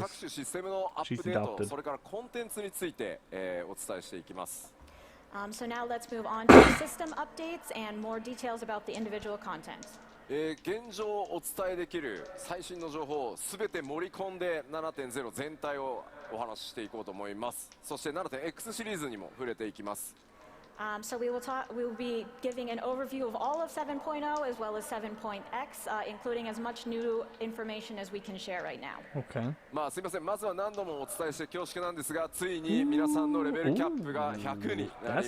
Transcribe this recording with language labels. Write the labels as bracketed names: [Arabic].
[Japanese] 各種システムのアップデ [English] She's [Japanese] ート、 [English] adopted. [Japanese] それからコンテンツについて、お伝えしていきます。 [English] So now let's move on to system updates and more details about the individual content. [Japanese] 現状お伝えできる最新の情報をすべて盛り込んで 7.0 全体をお話ししていこうと思います。そして 7.x シリーズにも触れていきます。 [English] So we will be giving an overview of all of 7.0 as well as 7.x, including as much new information as we can share right now. Okay. [Japanese] すいません、まずは何度もお伝えして恐縮なんですが、ついに皆さんのレベルキャップが100になり